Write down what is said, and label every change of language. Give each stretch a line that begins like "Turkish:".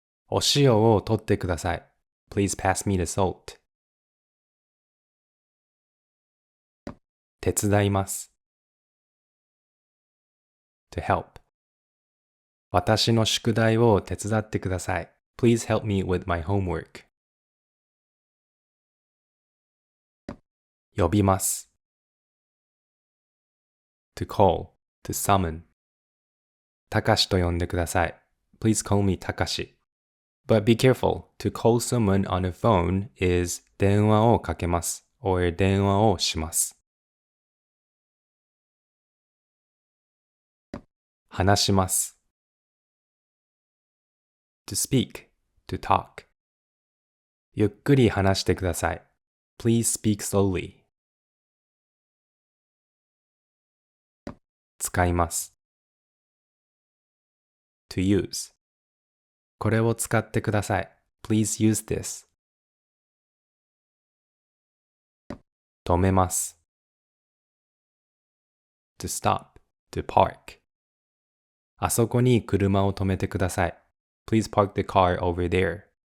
Japanese: お塩を取ってください。
English: Please pass me the salt.
Japanese: 手伝います。
English: to help.
Japanese: 私の宿題を手伝ってください。
English: Please help me with my homework.
Japanese: 呼びます。
English: to call, to summon.
Japanese: たかしと呼んでください。
English: Please call me たかし。 But be careful, to call someone on a phone is
Japanese: 電話をかけます
English: or
Japanese: 電話をします。話します。
English: to speak, to talk.
Japanese: ゆっくり話してください。
English: Please speak slowly.
Japanese: 使います。
English: to use.
Japanese: これを使ってください。
English: Please use this.
Japanese: 止めます。
English: to stop, to park.
Japanese: あそこに車を止めてください。
English: Please park the car over there.